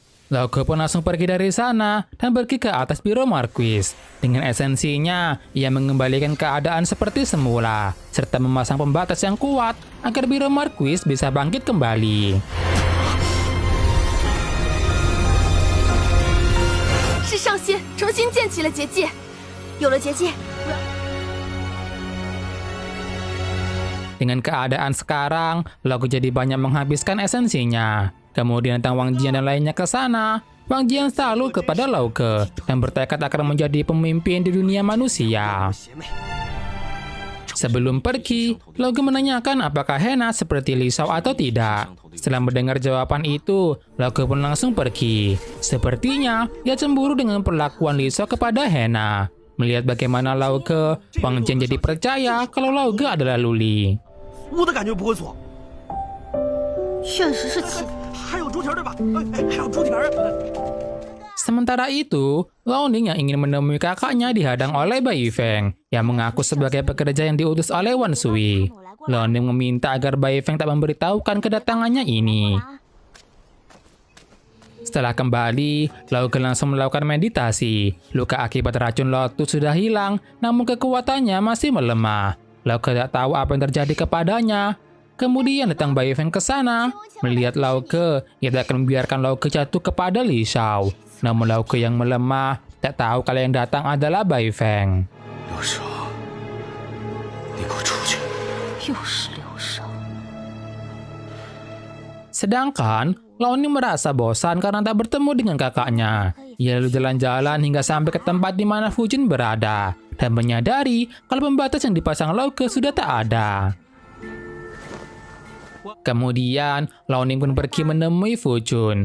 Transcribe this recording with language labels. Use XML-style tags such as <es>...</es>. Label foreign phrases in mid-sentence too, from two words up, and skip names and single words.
<id>Lao Ke pun langsung pergi dari sana dan pergi ke atas biro Marquis. Dengan esensinya, ia mengembalikan keadaan seperti semula, serta memasang pembatas yang kuat agar biro Marquis bisa bangkit kembali.</id> <zh>是上仙重新建起了结界，有了结界，</zh> <id>Dengan keadaan sekarang, Lao Ke jadi banyak menghabiskan esensinya. Kemudian datang Wang Jian dan lainnya ke sana. Wang Jian salut kepada Lao Ke dan bertekad akan menjadi pemimpin di dunia manusia. Sebelum pergi, Lao Ke menanyakan apakah Hena seperti Li Shao atau tidak. Setelah mendengar jawaban itu, Lao Ke pun langsung pergi. Sepertinya, ia cemburu dengan perlakuan Li Shao kepada Hena. Melihat bagaimana Lao Ke, Wang Jian jadi percaya kalau Lao Ke adalah Luli.</id> <zh>我的感觉不会错。确实是奇。还有猪蹄儿对吧？哎，还有猪蹄儿。</zh> <id>Sementara itu, Lao Ning yang ingin menemui kakaknya dihadang oleh Bai Feng yang mengaku sebagai pekerja yang diutus oleh Wan Sui. Lao Ning meminta agar Bai Feng tak memberitahukan kedatangannya ini. Setelah kembali, Lao Ke langsung melakukan meditasi. Luka akibat racun lotus sudah hilang, namun kekuatannya masih melemah. Lao Ke tak tahu apa yang terjadi kepadanya. Kemudian datang Bai Feng ke sana. Melihat Lao Ke, ia tak akan membiarkan Lao Ke jatuh kepada Li Shao. Namun Lao Ke yang melemah, tak tahu kalau yang datang adalah Bai Feng.</id> <zh>刘少，你给我出去！又是刘少。</zh> <id>Sedangkan, Lao Ning merasa bosan karena tak bertemu dengan kakaknya. Ia lalu jalan-jalan hingga sampai ke tempat di mana Fujun berada. Dan menyadari kalau pembatas yang dipasang Lao Ke sudah tak ada. Kemudian, Lao Ning pun pergi menemui Fujun.</id>